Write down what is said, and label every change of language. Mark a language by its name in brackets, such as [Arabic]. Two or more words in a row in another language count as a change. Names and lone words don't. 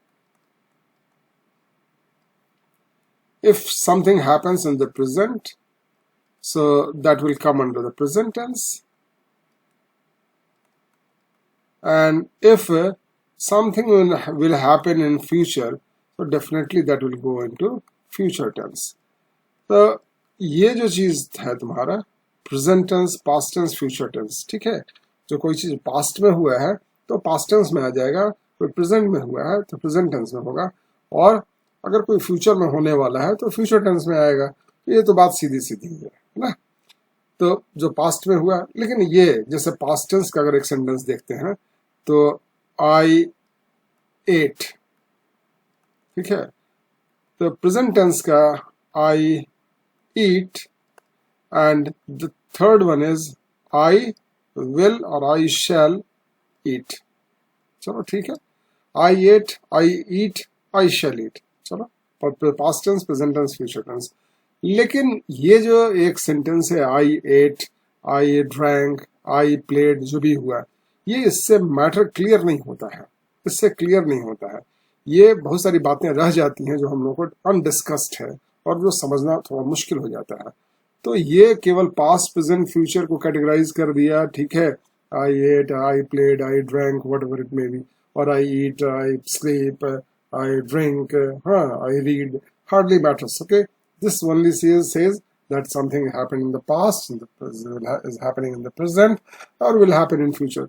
[English] If something happens in the present, so that will come under the present tense. And if something will happen in future, so definitely that will go into future tense. [Hindi] So ये जो चीज है तुम्हारा [English] present tense, past tense, future tense, [Hindi] ठीक है? जो कोई चीज past में हुआ है तो past tense में आ जाएगा, कोई present में हुआ है तो [English] present tense [Hindi] में होगा, और अगर कोई फ्यूचर में होने वाला है तो [English] future tense [Hindi] में आएगा. ये तो बात सीधी है ना. तो जो पास्ट में हुआ, लेकिन ये जैसे [English] past tense [Hindi] का अगर एक सेंटेंस देखते हैं तो [English] I ate, [Hindi] ठीक है. तो [English] present tense [Hindi] का [English] I eat and the third one is I will or I shall eat. [Hindi] चलो ठीक है. [English] I ate, I eat, I shall eat. [Hindi] चलो, [English] past tense, present tense, future tense. [Hindi] लेकिन ये जो एक सेंटेंस है [English] I ate, I drank, I played, [Hindi] जो भी हुआ, ये इससे [English] matter clear [Hindi] नहीं होता है. ये बहुत सारी बातें रह जाती हैं जो हम लोग को अनडिस्कस्ड है और जो समझना थोड़ा मुश्किल हो जाता है. तो ये केवल [English] past, present, future [Hindi] को कैटेगराइज कर दिया, ठीक है. [English] I ate, I played, I drank, whatever it may be, और I eat, I sleep, I drink, I read, hardly matters, okay? This only says that something happened in the past, is happening in the present, or will happen in future.